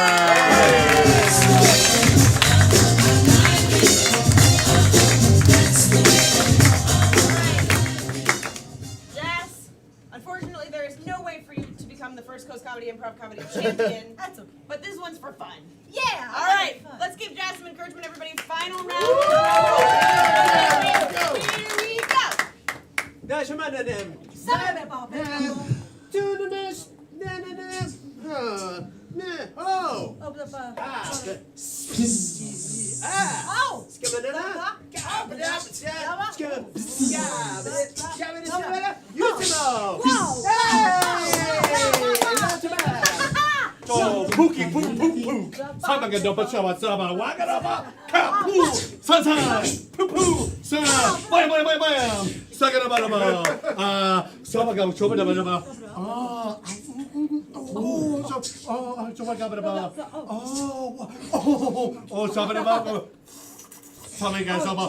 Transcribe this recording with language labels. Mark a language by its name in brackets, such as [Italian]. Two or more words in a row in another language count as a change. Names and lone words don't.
[English] Jess, unfortunately, there is no way for you to become the First Coast Comedy Improv Comedy Champion. That's okay. But this one's for fun. Yeah. final round. Here we go. Oh! Oh, pookie, poo, poo, poo. Sabaga dopa chava saba, waga dopa, ka, poo, sansan, poo, poo, sa, bam, bam, bam, bam. Saga dopa dopa, sabaga choba dopa dopa. Choba dopa dopa. Saga dopa. Sabaga soba.